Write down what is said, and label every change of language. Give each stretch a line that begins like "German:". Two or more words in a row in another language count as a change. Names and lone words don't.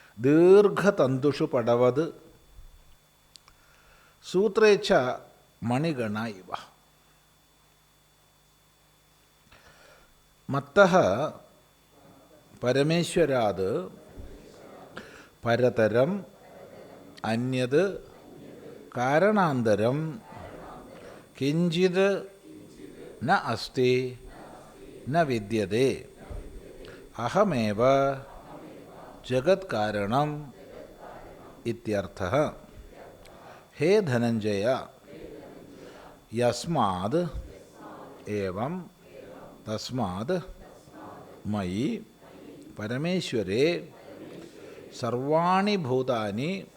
Sanskrit: ദീർഘതന്തുഷു പടവത് സൂത്രേച്ഛ മണിഗണ ഇവ. മത്തഃ പരമേശ്വരാത് പരതരം അന്യത് കാരണാന്തരം കിഞ്ചിത് ന അസ്തി ന വിദ്യതേ അഹമേവ ജഗത് കാരണം ഇത്യർത്ഥഃ. ഹേ ധനഞ്ജയ, യസ്മാത് ഏവം തസ്മാത് മയി പരമേശ്വരേ സർവാണി ഭൂതാനി